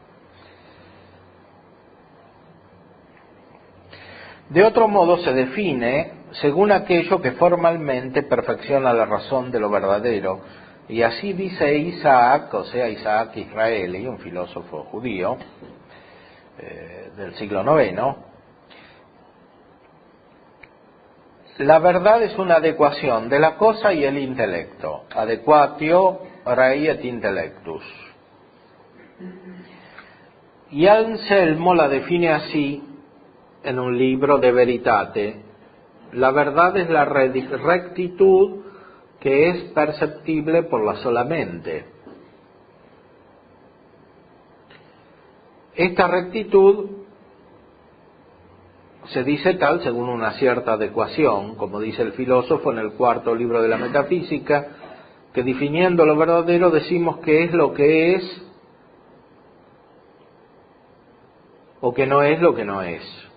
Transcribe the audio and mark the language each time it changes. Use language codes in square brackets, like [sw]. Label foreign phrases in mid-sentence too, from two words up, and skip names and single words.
[es] De otro modo se define según aquello que formalmente perfecciona la razón de lo verdadero, y así dice Isaac, o sea, Isaac Israeli, un filósofo judío del siglo IX: la verdad es una adecuación de la cosa y el intelecto, [la] adequatio rei et intellectus. [es] Y Anselmo la define así en un libro de Veritate: la verdad es la rectitud que es perceptible por la sola mente. Esta rectitud se dice tal según una cierta adecuación, como dice el filósofo en el 4 libro de la Metafísica, que definiendo lo verdadero decimos que es lo que es o que no es lo que no es.